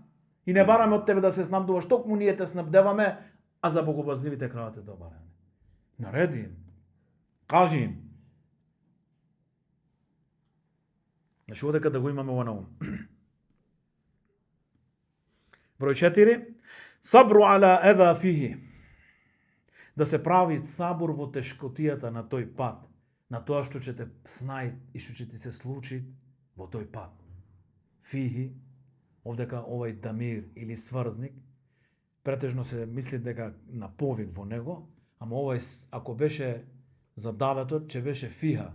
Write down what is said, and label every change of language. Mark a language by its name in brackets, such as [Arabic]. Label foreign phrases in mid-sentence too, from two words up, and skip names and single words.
[Macedonian] И не бараме од тебе да се снабдуваш, токму ние те снабдеваме, а за богобозливите кравате добар. Нареди им. Кажи им. Значи одека да го имаме ова на ум. Број 4. [Arabic] الصبر على الأذى فيه. [Macedonian] Да се прави сабур во тешкотијата на тој пат, на тоа што ќе те снај и што ќе ти се случи во тој пат. Фихи, овдека овај дамир или сврзник, претежно се мисли дека на повик во него, ама овај, ако беше за даветот, ќе беше фиха.